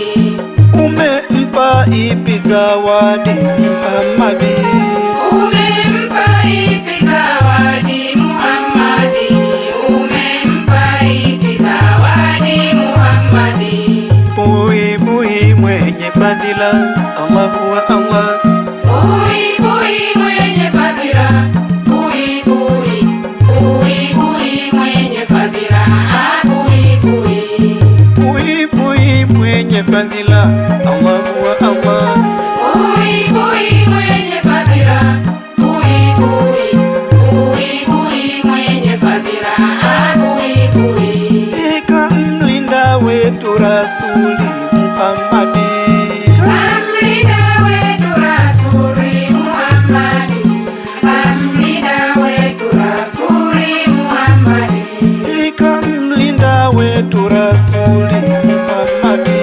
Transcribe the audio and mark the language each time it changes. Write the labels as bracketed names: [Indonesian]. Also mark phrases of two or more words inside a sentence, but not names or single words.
[Swahili] umempa ipi zawadi Muhammadi, umempa ipi zawadi Muhammadi, umempa ipi zawadi Muhammadi, bui bui mwenye fadhila [Arabic] Allahu Allah, [Swahili] bui bui mwenye fadhila, bui bui, bui bui mwenye fadhila, bui bui, bui bui mwenye fadhila [Arabic] Allahu Allah, [Swahili] bui bui mwenye fadhila, bui bui, bui bui mwenye fadhila, bui bui, kamlinda wetu Rasuli Muhammadi, kamlinda wetu Rasuli Muhammadi, kamlinda wetu Rasuli Muhammadi, kamlinda wetu Rasuli Muhammadi,